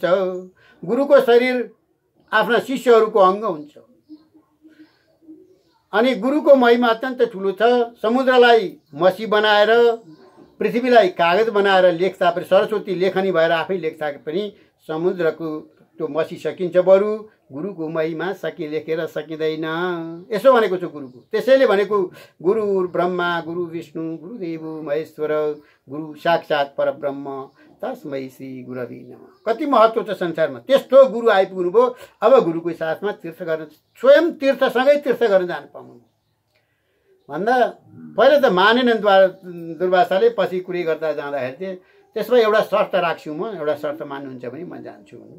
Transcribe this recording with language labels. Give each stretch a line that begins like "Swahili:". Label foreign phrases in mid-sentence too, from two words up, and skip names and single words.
Nepali: गुरुको शरीर आफ्ना शिष्यहरूको अङ्ग हुन्छ अनि गुरुको महिमा अत्यन्त ठुलो छ। समुद्रलाई मसी बनाएर, पृथ्वीलाई कागज बनाएर लेख्दा पनि, सरस्वती लेखनी भएर आफै लेख्दा पनि समुद्रको त्यो मसी सकिन्छ, बरु गुरुको महिमा लेखेर सकिँदैन। यसो भनेको छ गुरुको। त्यसैले भनेको
Sanskrit: गुरु ब्रह्मा, गुरु विष्णु, गुरुदेव महेश्वर, गुरु साक्षात् परब्रह्म तस्मै श्री गुरवे नमः।
Nepali: कति महत्त्व छ संसारमा। त्यस्तो गुरु आइपुग्नु भयो। अब गुरुको साथमा तीर्थ गर्न, स्वयं तीर्थसँगै तीर्थ गर्न जान पाउनु भन्दा पहिला त मानेनन् दुर्वासाले। पछि कुरै गर्दा जाँदाखेरि चाहिँ त्यसमा एउटा शर्त राख्छु म, एउटा शर्त मान्नुहुन्छ भने म जान्छु भन्नु।